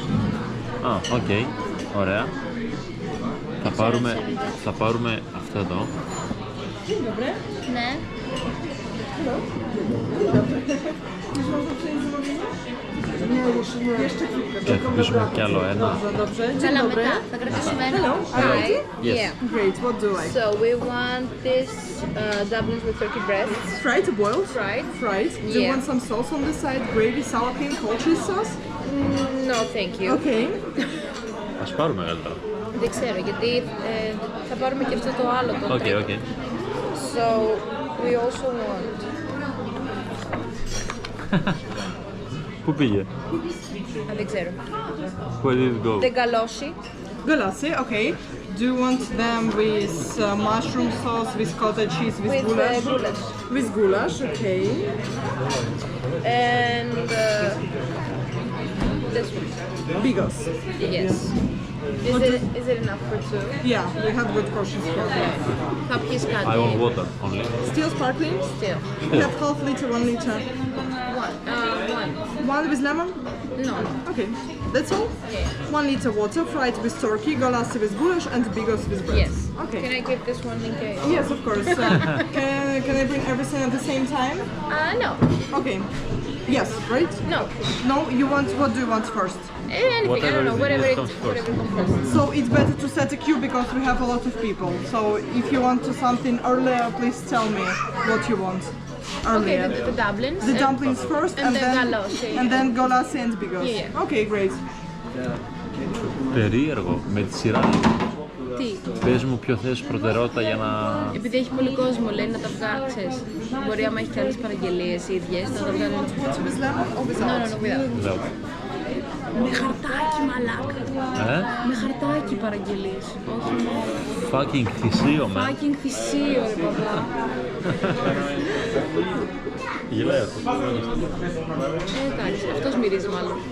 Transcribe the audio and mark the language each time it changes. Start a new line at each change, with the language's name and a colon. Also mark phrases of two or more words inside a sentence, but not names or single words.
Greek: Α, οκ. Ωραία. Θα πάρουμε αυτό εδώ. Ναι. Και θα αφήσουμε κι άλλο ένα. Καλά, μετά. Θα κρατήσουμε ένα.
English: Hi. Yes. Great. What do I? So we want this dumplings with turkey breasts. Fried or boiled? Fried. Fried. Do you Yeah. want some sauce on the side? Gravy, sour cream, cold cheese sauce? No, thank you. Okay.
Greek: Ας πάρουμε καλύτερα. Δεν ξέρω, γιατί θα πάρουμε και αυτό το άλλο το Οκ, τρίτο. οκ.
English: So we also want...
Greek: Πού πήγε? Δεν ξέρω.
English: Where did it go?
Greek: Δεν καλώσει.
English: Galassi, okay. Do you want them with mushroom sauce, with cottage cheese, with goulash? goulash. With goulash, okay. And this one. Bigos. Yes. Is it enough for two? Yeah, we have good portions here.
Greek: Θα πιεις
English: I
Greek: κάτι.
English: want water only. Still sparkling? Still. We have half liter, 1 liter. One. One with lemon? No. Okay, that's all? Yeah. 1 liter water, fried with turkey, galassi with goulash, and bigos with bread. Yes. Okay. Can I give this one in case? Yes, of course. Can I bring everything at the same time? No. Okay. Yes, right? No. No, you want, what do you want first? Anything. I don't know. Whatever comes whatever comes first. So it's better to set a queue because we have a lot of people. So if you want to something earlier, please tell me what you want Okay, earlier. the dumplings. The dumplings first, and then galassi. and then galassi and bigos. Yeah. Okay, great.
Greek: Περίεργο, με τη σειρά. Τι. Πες μου ποιο θες προτεραιότητα για να... Επειδή έχει πολύ κόσμο, λέει να τα βγάλει, ξέρεις. Μπορεί άμα έχει και άλλες παραγγελίες οι ίδιες, να τα βγάλει.
English: With lemon or without? No, without.
Greek: Λέω. Με χαρτάκι, μαλάκα. Με χαρτάκι παραγγελίες. Όχι με...
English: Fucking θυσίο, man.
Greek: Fucking θυσίο, ρε παπά. Γελάει αυτό. Εντάξει, αυτός μυρίζει μάλλον.